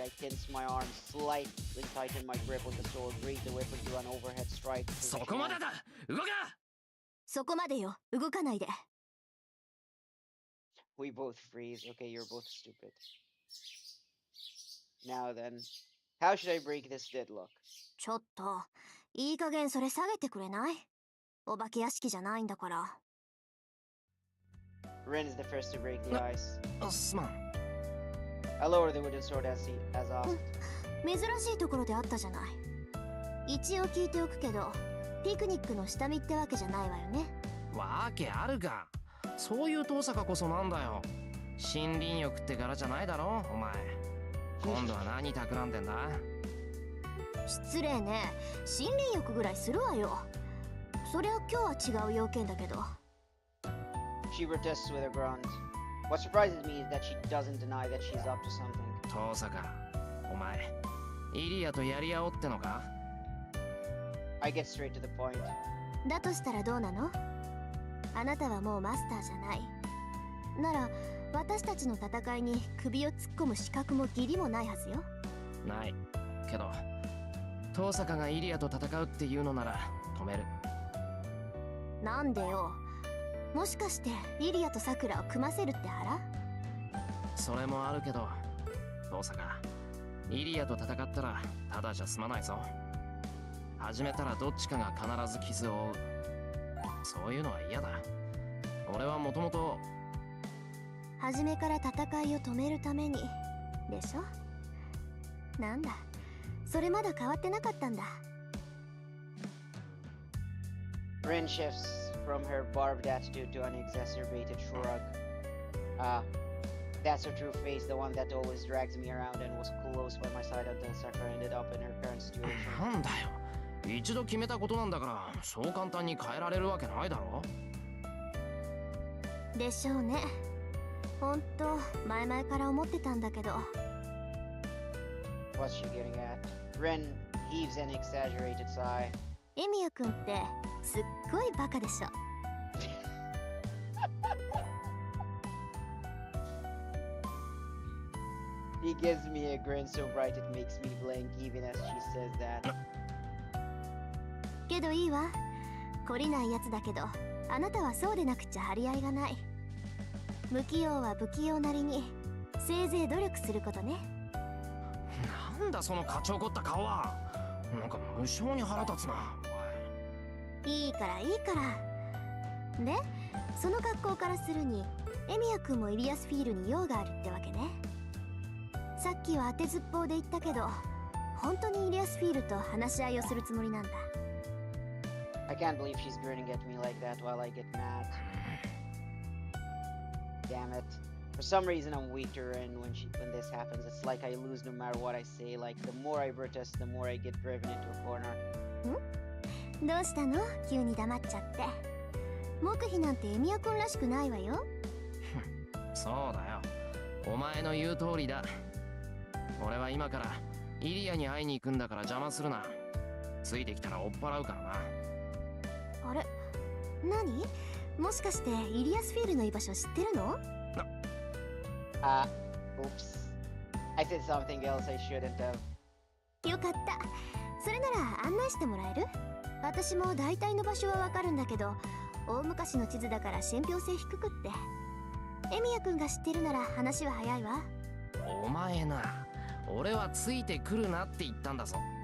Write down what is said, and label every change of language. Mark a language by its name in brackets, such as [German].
[English] I tense my arms, slightly tighten my grip on the sword, raise the weapon to an overhead strike. [Japanese] そこまでだ。動か。そこまでよ。動かないで。 [English] We both freeze. Okay, you're both stupid. Now then, how should I break this deadlock? [Japanese] ちょっと、いい加減それ下げてくれない？お化け屋敷じゃないんだから。 [English] Ren is the first to break the ice. [Japanese] すまん。 [English] I lower the wooden sword as asked. [Japanese] 珍しいところであったじゃない。一応聞いておくけど、ピクニックの下見ってわけじゃないわよね。わけあるか。そういう遠坂こそなんだよ。森林浴って柄じゃないだろお前。今度は何企んでんだ。失礼ね。森林浴ぐらいするわよ。そりゃ今日は違う要件だけど。 [English] She protests with a grunt. What surprises me is that she doesn't deny that she's up to something. [Japanese] 遠坂、お前、イリアとやり合おうってのか？ [English] I get straight to the point. [Japanese] だとしたらどうなの？あなたはもうマスターじゃない。なら、私たちの戦いに首を突っ込む資格も義理もないはずよ。ない。けど、遠坂がイリアと戦うっていうのなら止める。なんでよ。もしかしてイリアとサクラを組ませるって腹？それもあるけど、遠坂、イリアと戦ったらただじゃ済まないぞ。始めたらどっちかが必ず傷を負う。そういうのは嫌だ。俺はもともと。初めから戦いを止めるためにでしょ。なんだ、それまだ変わってなかったんだ。 [English] Rin shifts from her barbed attitude to an exacerbated shrug. That's her true face, the one that always drags me around and was close by my side until Sakura ended up in her current situation. [Japanese] なんだよ、一度決めたことなんだから、そう簡単に変えられるわけないだろ。でしょうね。ほんと前々から思ってたんだけど。 [English] What's she getting at? Rin heaves an exaggerated sigh. [Japanese] エミヤくんってすっごいバカでしょ。 [English] He gives me a grin so bright it makes me blink even as she says that. [Japanese] けどいいわ。懲りないやつだけど、あなたはそうでなくちゃ張り合いがない。不器用は不器用なりに、せいぜい努力することね。なんだその勝ち怒った顔は。なんか無性に腹立つな。いいからいいから。で、その格好からするに、エミヤくんもイリアスフィールに用があるってわけね。さっきは当てずっぽうで言ったけど、本当にイリアスフィールと話し合いをするつもりなんだ。 [English] I can't believe she's grinning at me like that while I get mad. Damn it. For some reason I'm weak to Rin when this happens. It's like I lose no matter what I say. Like the more I protest, the more I get driven into a corner. [Japanese] どうしたの？急に黙っちゃって。黙秘なんてエミヤくんらしくないわよ。そうだよ。お前の言う通りだ。俺は今からイリアに会いに行くんだから邪魔するな。ついてきたら追っ払うからな。あれ？何？もしかしてイリアスフィールの居場所知ってるの？ [English] Oops. I said something else I shouldn't have. [Japanese] よかった。それなら案内してもらえる？私も大体の場所はわかるんだけど、大昔の地図だから信憑性低くって。エミヤくんが知ってるなら話は早いわ。お前な、俺はついてくるなって言ったんだぞ。